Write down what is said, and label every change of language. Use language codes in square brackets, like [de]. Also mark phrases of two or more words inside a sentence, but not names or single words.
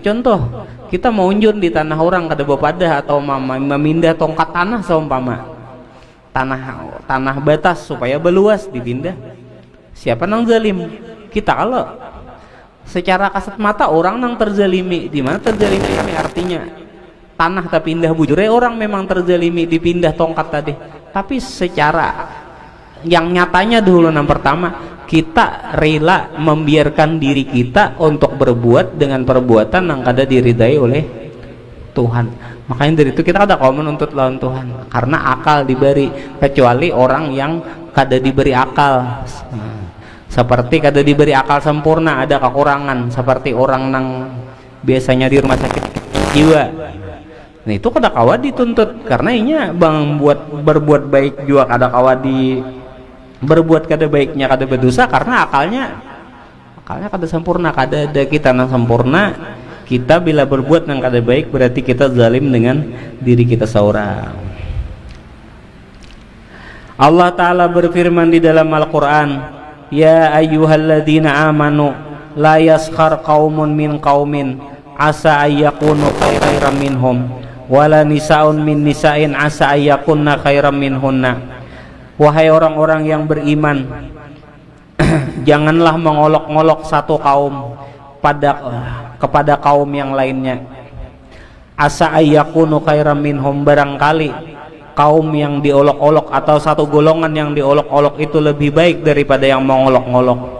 [bjn] Contoh, kita mau unjun di tanah orang kada bepadah, atau memindah tongkat tanah seumpama tanah batas supaya beluas dipindah, siapa nang zalim? Kita. Kalau secara kasat mata orang nang terzalimi, di mana terzalimi ini artinya tanah tak pindah bujure, orang memang terzalimi dipindah tongkat tadi, tapi secara yang nyatanya dulu yang pertama, kita rela membiarkan diri kita untuk berbuat dengan perbuatan yang kada diridai oleh Tuhan. Makanya dari itu kita ada kaum menuntut lawan Tuhan karena akal diberi, kecuali orang yang kada diberi akal. Seperti kada diberi akal sempurna, ada kekurangan seperti orang nang biasanya di rumah sakit jiwa. Nah itu kada kawa dituntut karena inya bang berbuat baik juga kada kawa di berbuat kada baiknya kada berdosa karena akalnya kada sempurna, kada ada kita nang sempurna. Kita bila berbuat nang kada baik berarti kita zalim dengan diri kita seorang. [id] Allah Ta'ala berfirman di dalam Al-Quran, [ar] يا أيها الذين آمنوا لا يسخر قوم من قوم عسى أن يكونوا خيرا منهم ولا نساء من نساء عسى أن يكن خيرا منهن. [id] Wahai orang-orang yang beriman, janganlah mengolok-ngolok satu kaum kepada kaum yang lainnya. [ar] عسى أن يكونوا خيرا منهم, [id] barangkali kaum yang diolok-olok atau satu golongan yang diolok-olok itu lebih baik daripada yang mengolok-ngolok.